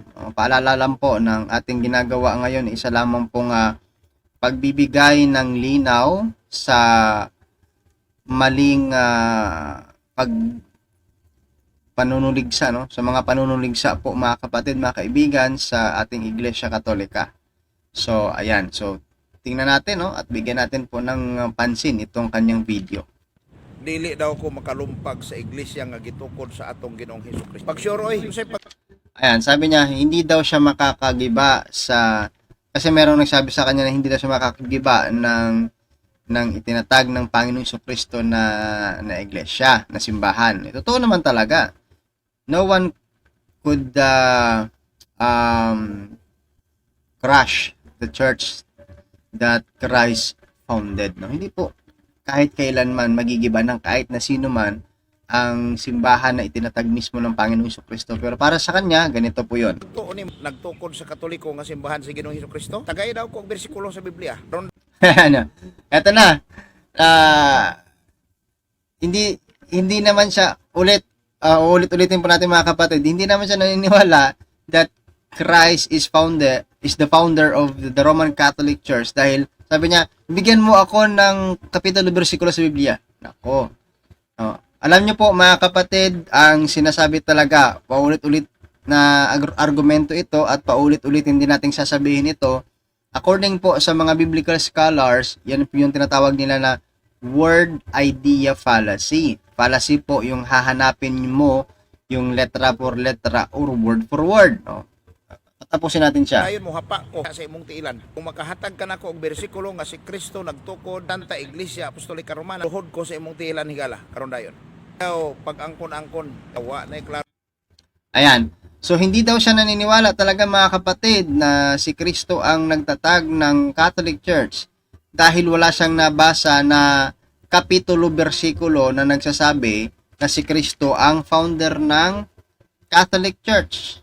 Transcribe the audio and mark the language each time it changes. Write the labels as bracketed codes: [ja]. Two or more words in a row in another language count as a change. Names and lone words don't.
[tl] Paalala lang po ng ating ginagawa ngayon, isa lamang pong pagbibigay ng linaw sa maling pag panunuligsa, no? Sa mga panunuligsa po mga kapatid, mga kaibigan sa ating Iglesia Katolika. So, ayan. So, tingnan natin, no? At bigyan natin po ng pansin itong kanyang video. [ceb] Dili daw ko makalumpag sa iglesia nga gitukod sa atong Ginoong Hesukristo. Pagsuroy, Ayan, [tl] sabi niya, hindi daw siya makakagiba sa... Kasi merong nagsabi sa kanya na hindi daw siya makakagiba ng itinatag ng Panginoong Hesukristo na iglesia, na simbahan. Totoo naman talaga. [en] No one could crush the church that Christ founded. [tl] No? Hindi po kahit kailanman magigiba ng kahit na sino man ang simbahan na itinatag mismo ng Panginoong Hesukristo. Pero para sa kanya, ganito po yun. [ceb] tuon ni nagtukod sa Katoliko nga simbahan sa Ginoong Hesukristo. Tagay daw ko ang bersikulo sa Biblia. [tl] Ano? Eto na. Hindi naman siya ulit-ulitin po natin mga kapatid, hindi naman siya naniniwala [en] that Christ is the founder of the Roman Catholic Church [tl] dahil sabi niya, bigyan mo ako ng kapitulo bersikulo sa Biblia. Nako. Alam niyo po mga kapatid, ang sinasabi talaga, paulit-ulit na argumento ito at paulit-ulitin din nating sasabihin ito. According po sa mga [en] biblical scholars, [tl] yan po yung tinatawag nila na [en] word idea fallacy. [tl] Fallacy po yung hahanapin mo yung letra for letra or [en] word for word. [tl] No? Tapusin natin siya. [ceb] Ayon mo hapa ko sa imong tiilan. Kung makahatag ka nako og bersikulo nga si Kristo nagtukod tanta Iglesia Apostolika Romana, luhod ko sa imong tiilan higala karon dayon. Pag-angkon-angkon, tawa na klaro. [tl] Ayan. So hindi daw siya naniniwala talaga mga kapatid na si Kristo ang nagtatag ng Catholic Church dahil wala siyang nabasa na kapitulo bersikulo na nagsasabi na si Kristo ang founder ng Catholic Church.